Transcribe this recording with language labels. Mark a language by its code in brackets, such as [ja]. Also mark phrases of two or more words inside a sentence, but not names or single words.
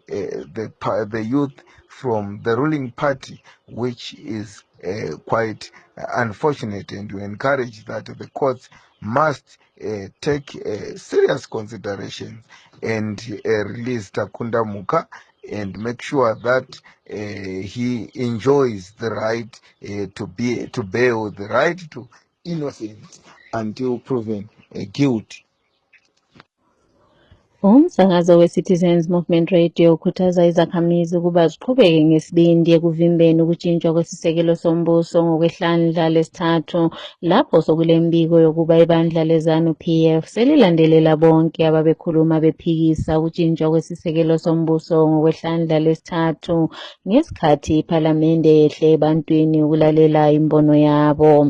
[en] the youth from the ruling party, which is quite unfortunate, and we encourage that the courts must take serious consideration and release Takunda Muka and make sure that he enjoys the right to bail, the right to innocence until proven guilty. [nd] Umsakazo we-Citizens Movement Radio ukhuthaza izakhamizi ukuba ziqhubeke ngesibindi ekuvimbeni ukutshintshwa kwesisekelo sombuso ngokwehlandla lesithathu, lapho sokulembiko yokuba ibandla leZANU-PF selilandelela bonke ababekhuluma bephikisa ukutshintshwa kwesisekelo sombuso ngokwehlandla lesithathu ngesikhathi iPhalamende yehle ebantwini ukulalela imbono yabo.